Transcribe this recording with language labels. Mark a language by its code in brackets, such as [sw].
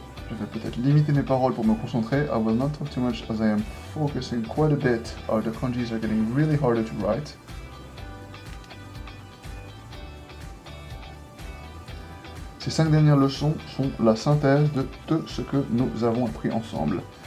[fr] Je vais peut-être limiter mes paroles pour me concentrer. [en] I will not talk too much as I am focusing quite a bit. The kanjis are getting really harder to write. [fr] Ces 5 dernières leçons sont la synthèse de tout ce que nous avons appris ensemble.